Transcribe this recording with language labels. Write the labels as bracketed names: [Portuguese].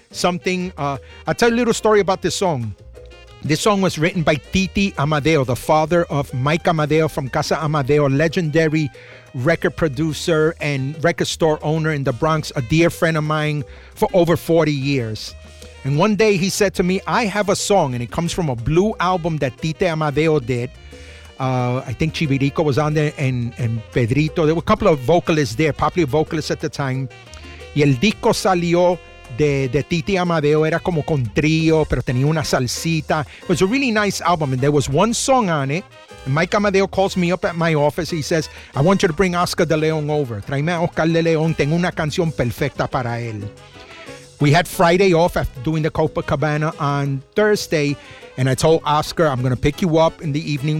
[English] I'll tell you a little story about this song. This song was written by Titi Amadeo, the father of Mike Amadeo from Casa Amadeo, legendary record producer and record store owner in the Bronx, a dear friend of mine for over 40 years. And one day he said to me, I have a song, and it comes from a blue album that Tite Amadeo did. I think Chivirico was on there and Pedrito. There were a couple of vocalists there, popular vocalists at the time. [Spanish] Y el disco salió de Tite Amadeo. Era como con trío, pero tenía una salsita. [English] It was a really nice album, and there was one song on it. And Mike Amadeo calls me up at my office. He says, I want you to bring Oscar de León over. [Spanish] Tráeme a Oscar de León. Tengo una canción perfecta para él. [English] We had Friday off after doing the Copacabana on Thursday, and I told Oscar, I'm going to pick you up in the evening.